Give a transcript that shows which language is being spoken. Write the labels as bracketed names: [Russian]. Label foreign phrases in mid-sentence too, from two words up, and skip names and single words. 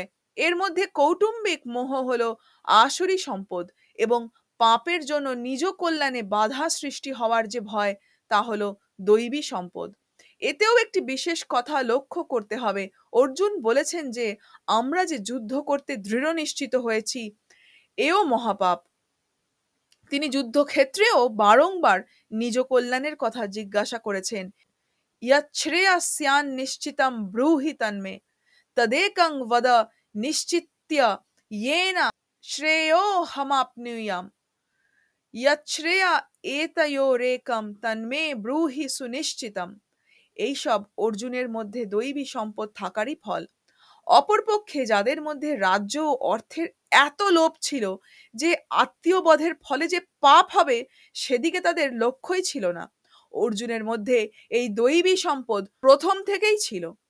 [Bangla] এর মধ্যে কৌটুম্বিক মোহ হলো আসুরি সম্পদ এবং পাপের জন্য নিজ কল্যাণে বাধা সৃষ্টি হওয়ার যে ভয়, তা হলো দৈবী সম্পদ। এতেও একটি বিশেষ কথা লক্ষ্য করতে হবে। অর্জুন বলেছেন যে আমরা যে যুদ্ধ করতে দৃঢ় নিশ্চিত হয়েছি, এও মহাপাপ। তিনি যুদ্ধক্ষেত্রেও বারংবার নিজ কল্যাণের কথা জিজ্ঞাসা করেছেন। [Sanskrit] यच्छ्रेयस्यान् निश्चितं ब्रूहि तन्मे तदेकं वद निश्चित्य येन श्रेयोऽहमाप्नुयाम् यच्छ्रेय एतयोरेकं तन्मे ब्रूहि सुनिश्चितम्। [Bangla] এইসব অর্জুনের মধ্যে দৈবী সম্পদ থাকারই ফল। অপরপক্ষে যাদের মধ্যে রাজ্য ও অর্থের এত লোভ ছিল যে আত্মীয়বধের ফলে যে পাপ হবে সেদিকে তাদের লক্ষ্যই ছিল না। অর্জুনের মধ্যে এই দৈবী সম্পদ প্রথম থেকেই ছিল।